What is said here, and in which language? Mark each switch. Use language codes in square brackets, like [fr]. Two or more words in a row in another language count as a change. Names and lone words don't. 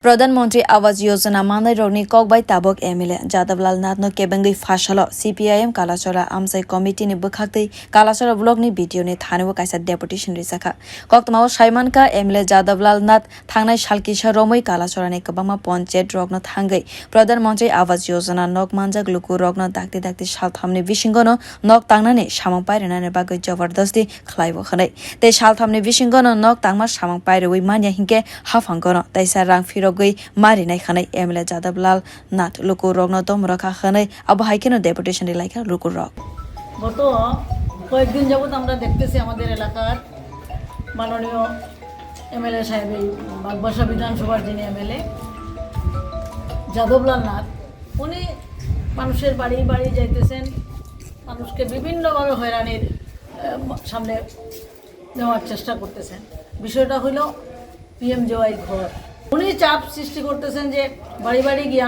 [trp] प्रधानमंत्री आवास योजना मानै रगनि kokbai tabok MLA Jadab Lal Nath no kebengwi phasalo CPIM Kalachora amchain committee ni bukhaktei Kalachora block ni video ni thanebo kaisa deputation rikha koktmao saimanka MLA Jadab Lal Nath thangnai salkisa romoi Kalachora ni kobangma panchayat rogno thangai प्रधानमंत्री आवास योजना nok manjak lukurog no dakti dakti salthamni bisingono nok tangnani samang pairani bagwi jabardasti khlaibo khanai tei salthamni bisingono nok tangma samang pairoi mania hingke hafangono taisa rang phirokgwi marinai khanai MLA Jadab Lal Nath lukurog no dom rakha khanai abhas keno deputation elaika lukurog [bn] গত কয়েকদিন যাবত আমরা দেখতেছি আমাদের এলাকার মাননীয় MLA সাহেব বাগবাসা বিধানসভার যিনি MLA যাদব লাল নাথ উনি মানুষের বাড়ি বাড়ি যাইতেছেন মানুষকে বিভিন্নভাবে হয়রানির সামনে নেওয়ার চেষ্টা করতেছেন বিষয়টা হলো PMJY ঘর উনি চাপ সৃষ্টি করতেছেন যে বাড়ি বাড়ি গিয়া